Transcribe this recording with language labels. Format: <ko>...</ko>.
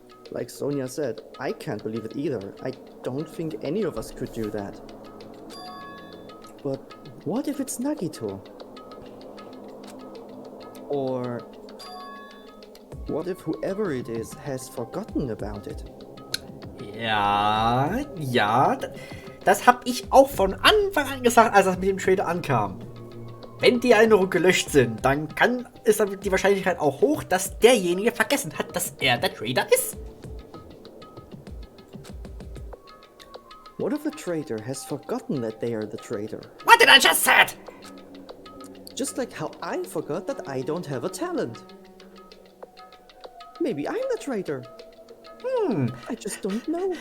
<en>Like Sonia said, I can't believe it either. I don't think any of us could do that. But what if it's Nagito? Or what if whoever it is has forgotten about it?</en> <de>Ja, Das habe ich auch von Anfang an gesagt, als das mit dem Trader ankam. Wenn die Erinnerungen gelöscht sind, dann ist die Wahrscheinlichkeit auch hoch, dass derjenige vergessen hat, dass er der Trader ist.</de> <en>What if the traitor has forgotten that they are the traitor? What did I just said? Just like how I forgot that I don't have a talent. Maybe I'm the traitor. I just don't know.</en>